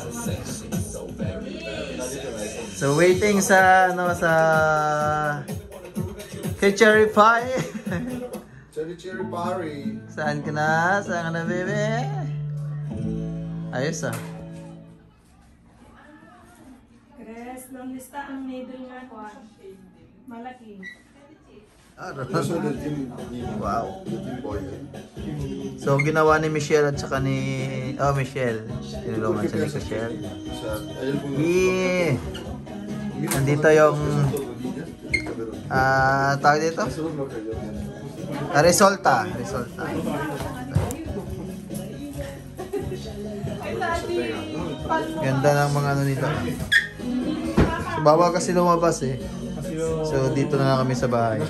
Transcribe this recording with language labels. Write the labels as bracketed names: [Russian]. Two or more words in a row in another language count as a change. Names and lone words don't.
[Filipino] So waiting sa kay Cherry Pie. Cherry Party. Saan ka na? Saan ka na, bebe? Ayos ah. Chris, [Spanish] ¿dónde está [Filipino] ang needle nga ko? Malaki. [Spanish] Yo soy del team. Wow. Del [English] team boy. [Filipino] So, ginawa ni Michelle at saka ni... Oh, Michelle. Tinulungan siya ni Michelle. [Spanish] O sea, hay algunos. Yeah! [Filipino] Nandito yung... tawag dito? [Spanish] Eso es lo que yo pienso. [Filipino] Resulta. Resulta. Ganda ng mga ano nito. So, bawal kasi lumabas eh. So, dito na lang kami sa bahay.